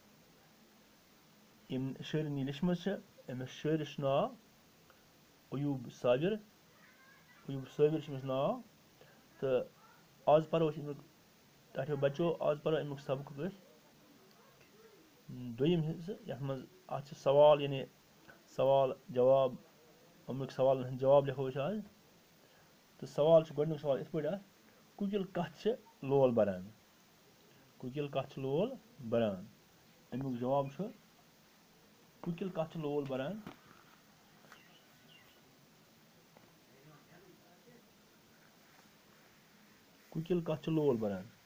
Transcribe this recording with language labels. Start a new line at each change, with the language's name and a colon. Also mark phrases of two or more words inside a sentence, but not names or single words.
Kashmiri: यम शायरन यह लिखम अमिस शायरस नाव अयूब साबिर अमिस नाव तो आज परो ठाठियो बच्चों आज परो अमुक सबक दोयम हिस्से यथ मज सवाल यानी सवाल जवाब अमुक सवाल जवाब लिखो आज तो सवाल गोडनुक सवाल इत पे कुकिल कत लोल बरान कुकिल कत लोल बरान अमुक जवाब कुकिल कत लोल बरान कुकिल कत लोल बरान